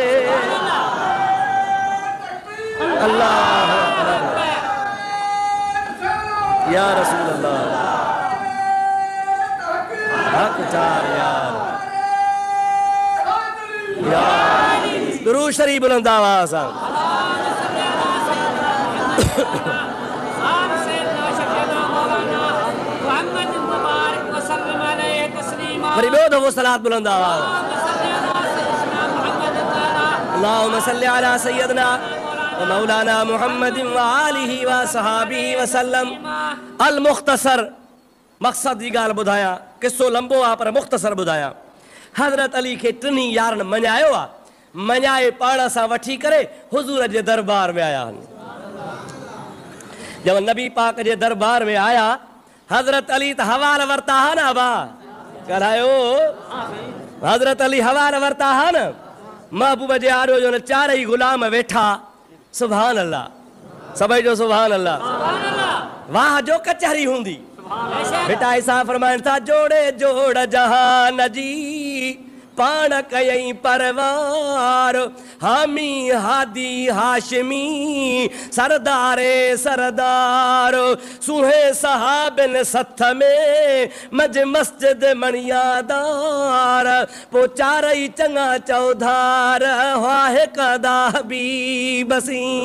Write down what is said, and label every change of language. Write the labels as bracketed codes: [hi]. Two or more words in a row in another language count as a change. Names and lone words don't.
[sd] अल्लाह [ar] يا رسول الله, [sd] हक़ चार यार, दुरूद शरीफ बुलंद आवाज़ सां। वरी ॿियो दफ़ो सलात बुलंद आवाज़। [ar] اللهم صل على سيدنا ومولانا محمد وآله وصحبه وسلم. [sd] अल मुख़्तसर, मक़सद जी ॻाल्हि ॿुधायां, किस्सो लंबो आहे पर मुख़्तसर ॿुधायां। हज़रत अली खे टिनी यारनि मञायो आहे, मञाए पाण सां वठी करे हुज़ूर जे दरबार में आया आहिनि। जब नबी पाक जे दरबार में आया, हज़रत अली त हवाल वरिता हा न अबा ॻाल्हायो, हज़रत अली हवाल वरिता हा न, महबूब जे आॾो जो न चारई ग़ुलाम वेठा, [ar] سبحان الله, [sd] सभई जो [ar] سبحان الله, [sd] वाह जो कचहरी हूंदी। बेटा ऐसा फरमाइनि था, जोड़े जोड़ जहान जी पाण कयई परवार, हामी हादी हाशमी सरदारे सरदार, सुहे सहाबिन सथ में मज मस्जिद मणियादार, पो चारई चङा चौधार, वाहे कदा हबीबसी।